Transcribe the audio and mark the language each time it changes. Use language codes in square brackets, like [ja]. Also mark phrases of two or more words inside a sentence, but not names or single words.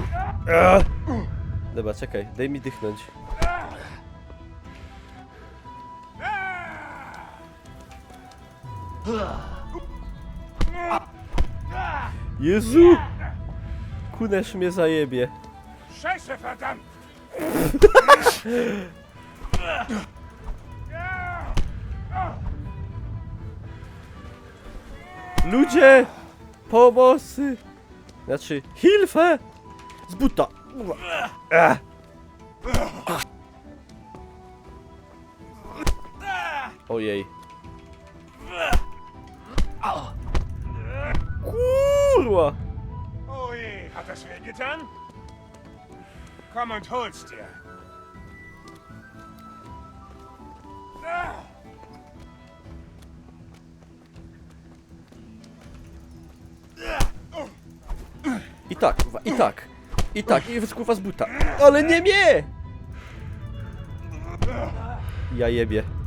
[pl] Dobra, czekaj, daj mi dychnąć. Jezu! Kunasz mnie zajebie. [de] Scheiße, verdammt! [pl] Ludzie! Pomocy! Znaczy, Hilfe! Z buta! Ojej. Kurwa! [de] Oh je, hat das wehgetan? Komm und hol's dir. [pl] I tak, kurwa, i tak. I tak, i kurwa z buta. Ale nie mnie! Ja jebie.